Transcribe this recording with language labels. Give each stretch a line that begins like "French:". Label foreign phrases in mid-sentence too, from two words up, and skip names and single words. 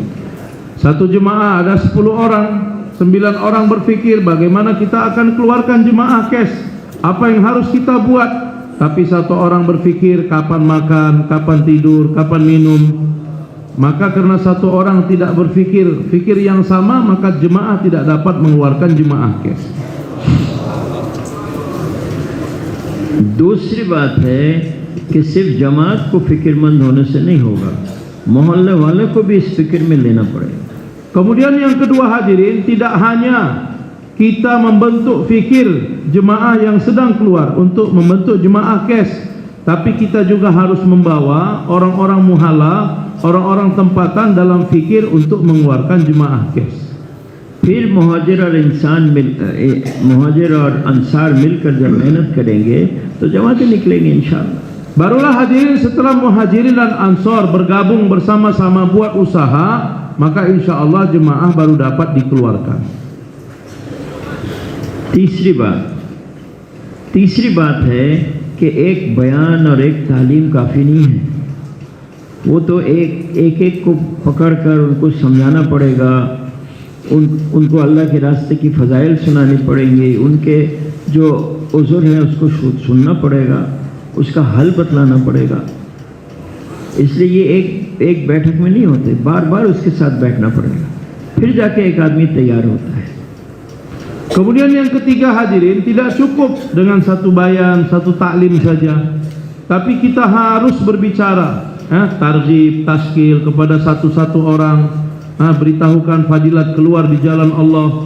Malay: Satu jemaah ada 10 orang, 9 orang berfikir bagaimana kita akan keluarkan jemaah cash. apa yang harus kita buat, tapi satu orang berfikir kapan makan, kapan tidur, kapan minum. Maka karena satu orang tidak fikir yang sama, maka jemaah tidak dapat mengeluarkan jemaah kes.
Hindi: दूसरी बात है कि सिर्फ जमात को फिक्रमंद होने से नहीं होगा, मोहल्ले वाले को भी इस फिक्र में लेना पड़ेगा।
Malay: Kemudian yang kedua hadirin, tidak hanya kita membentuk fikir jemaah yang sedang keluar untuk membentuk jemaah kes, tapi kita juga harus membawa orang-orang muhala, orang-orang tempatan dalam fikir untuk mengeluarkan jemaah kes.
Hindi: फिर मुहाजिर और अंसार मिलकर जब मेहनत करेंगे तो जमातें निकलेंगी इंशाअल्लाह।
Malay: Barulah hadirin setelah muhajirin dan ansor bergabung bersama-sama buat usaha, maka
Arabic: insya Allah
Malay: jemaah baru dapat dikeluarkan.
Hindi: तीसरी बात है कि एक बयान और एक तालीम काफ़ी नहीं है, वो तो एक को पकड़कर उनको समझाना पड़ेगा, उनको अल्लाह के रास्ते की फ़ज़ाइल सुनानी पड़ेंगी, उनके जो उज़ुर है उसको सुनना पड़ेगा, उसका हल बतलाना पड़ेगा। इसलिए ये एक बैठक में नहीं होते, बार बार उसके साथ बैठना पड़ेगा, फिर जाके एक आदमी तैयार होता है।
Malay: Kemudian yang ketiga hadirin, tidak cukup dengan satu bayan, satu taklim saja, tapi kita harus berbicara, targhib, taskil kepada satu-satu orang, beritahukan fadilat keluar di jalan Allah.